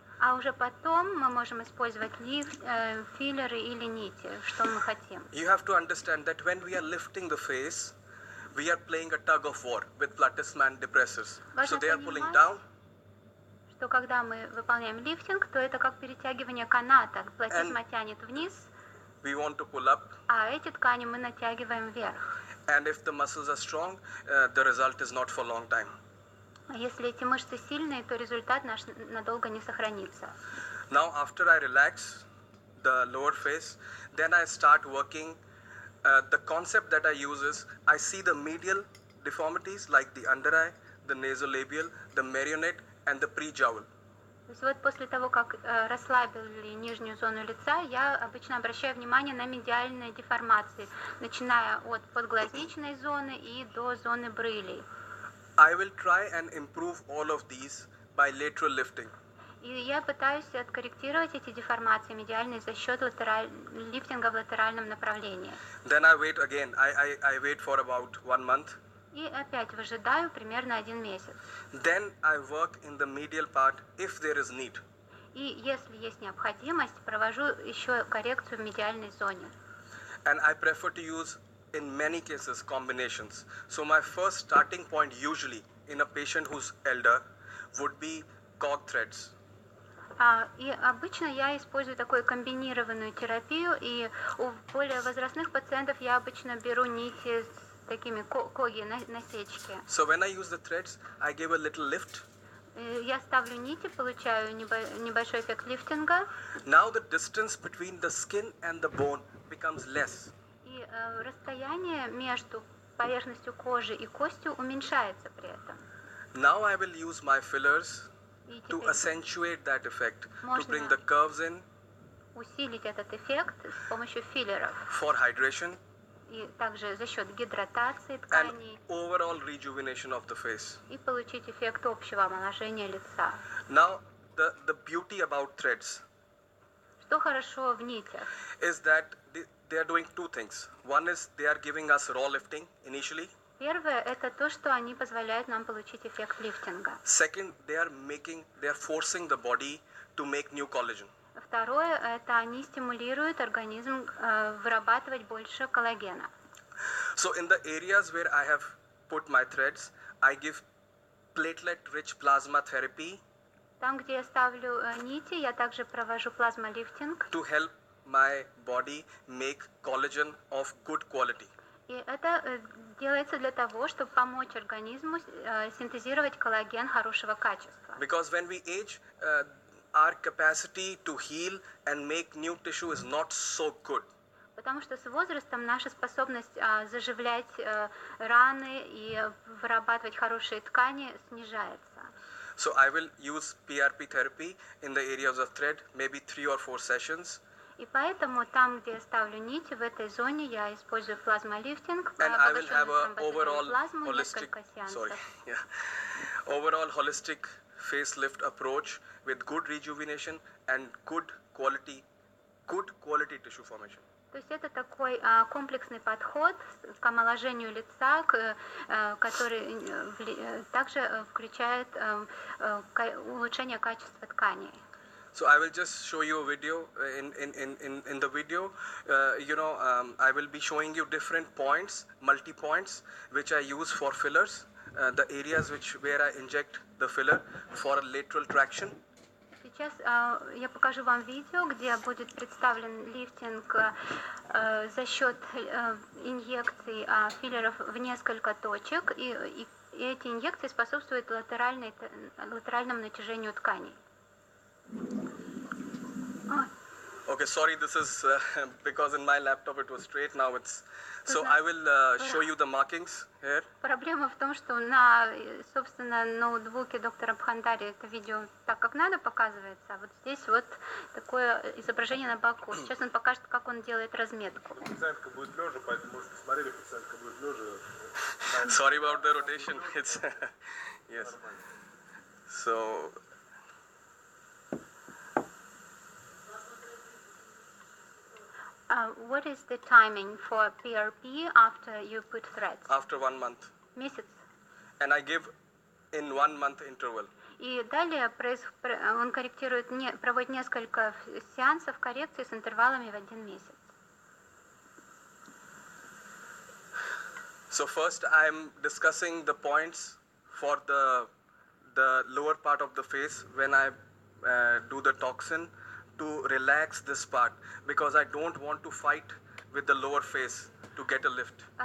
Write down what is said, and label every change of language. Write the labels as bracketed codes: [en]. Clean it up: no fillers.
[ru] А уже потом мы можем использовать филлеры или нити, что мы хотим. [en] You have to understand that when we are lifting the face, we are playing a tug of war with platysma and depressors. So they are pulling down. [ru] Что когда мы выполняем лифтинг, то это как перетягивание каната. Платизма тянет вниз, [en] We want to pull up. [ru] а эти ткани мы натягиваем вверх. [en] And if the muscles are strong, the result is not for a long time. [ru] А если эти мышцы сильные, то результат наш надолго не сохранится. [en] Now after I relax the lower face, then I start working. The concept that I use is I see the medial deformities like the under eye, the nasolabial, the marionette and the pre-jowl. [ru] То есть вот после того, как расслабили нижнюю зону лица, я обычно обращаю внимание на медиальные деформации, начиная от подглазничной зоны и до зоны брылей. [en] I will try and improve all of these by lateral lifting. [ru] И я пытаюсь откорректировать эти деформации медиальные за счет лифтинга в латеральном направлении. [en] Then I wait again. I wait for about 1 month. [ru] И опять выжидаю примерно 1 месяц. [en] Then I work in the medial part if there is need. [ru] И если есть необходимость, провожу еще коррекцию в медиальной зоне. [en] And I prefer to use in many cases combinations. So my first starting point usually in a patient who's elder would be cog threads. [ru] И обычно я использую такую комбинированную терапию, и у более возрастных пациентов я обычно беру нити с такими коги, насечки. [en] So when I use the threads, I give a little lift. [ru] Я ставлю нити, получаю небольшой эффект лифтинга. [en] Now the distance between the skin and the bone becomes less. [ru] И расстояние между поверхностью кожи и костью уменьшается при этом. [en] Now I will use my fillers to accentuate that effect, to bring the curves in. [ru] Усилить этот эффект с помощью филлеров. [en] For hydration. [ru] И также за счет гидратации [en] And [ru] тканей. [en] overall rejuvenation of the face. [ru] И получить эффект общего омоложения лица. [en] Now the beauty about threads. [ru] Что хорошо в нитях? [en] Is that they are doing two things. One is they are giving us raw lifting initially. [ru] Первое – это то, что они позволяют нам получить эффект лифтинга. [en] Second, they are forcing the body to make new collagen. [ru] Второе – это они стимулируют организм вырабатывать больше коллагена. [en] So in the areas where I have put my threads, I give platelet-rich plasma therapy. [ru] Там, где я ставлю нити, я также провожу плазмолифтинг. [en] To help my body make collagen of good quality. [ru] И это делается для того, чтобы помочь организму синтезировать коллаген хорошего качества. [en] Because when we age, our capacity to heal and make new tissue is not so good. [ru] Потому что с возрастом наша способность заживлять раны и вырабатывать хорошие ткани снижается. [en] So I will use PRP therapy in the areas of thread, maybe 3 or 4 sessions. [ru] И поэтому там, где я ставлю нити, в этой зоне я использую плазмолифтинг, [en] And I will have a [ru] обогащенную [en] overall [ru] плазму, [en] holistic, [ru] несколько сеансов. [en] overall holistic facelift approach with good rejuvenation and good quality tissue formation. [ru] То есть это такой комплексный подход к омоложению лица, который также включает улучшение качества тканей. [en] So I will just show you a video. In the video, I will be showing you different points, multi-points, which I use for fillers. The areas where I inject the filler for a lateral traction. [ru] Сейчас я покажу вам видео, где будет представлен лифтинг за счет инъекций филлеров в несколько точек, и эти инъекции способствуют латеральному натяжению тканей. [en] Okay, sorry, this is because in my laptop it was straight, now it's... So I will show you the markings here. [ru] Проблема в том, что на, собственно, ноутбуке доктора Бхандари это видео так, как надо, показывается, а вот здесь вот такое изображение на боку. Сейчас он покажет, как он делает разметку. Пациентка будет лежа, поэтому, может, посмотрели, пациентка будет лежа. [en] Sorry about the rotation. It's yes. So What is the timing for PRP after you put threads? after 1 month, [ru] Месяц. [en] and I give in 1 month interval. [ru] И далее он корректирует, проводит несколько сеансов коррекции с интервалами в 1 месяц. [en] So first I'm discussing the points for the lower part of the face when I do the toxin to relax this part, because I don't want to fight with the lower face to get a lift.